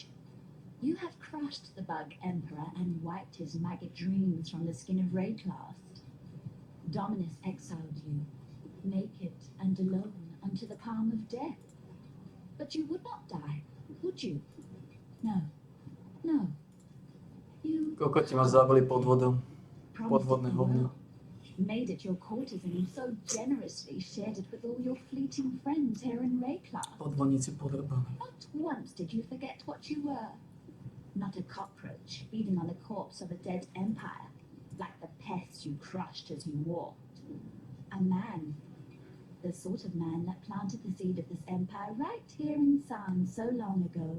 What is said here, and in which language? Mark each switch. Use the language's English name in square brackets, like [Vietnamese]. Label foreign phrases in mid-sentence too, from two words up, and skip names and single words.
[English] You have crushed the bug Emperor and wiped his maggot dreams from the skin of Rayclast. Dominus exiled you, naked and alone, unto the palm of death. But you would not die, would you? No. No. You [Slovak] Kokoti ma zabili pod vodou. [English] promised it [Slovak] Podvodné [English] the [Slovak] hovno. [English] world, made it your courtesan, and so generously shared it with all your fleeting friends here in Rayclast. [Slovak] Podvodníci podrbaní. [English] Not once did you forget what you were. Not a cockroach feeding on the corpse of a dead empire, like the pest you crushed as you walked. A man. The sort of man that planted the seed of this empire right here in San so long ago.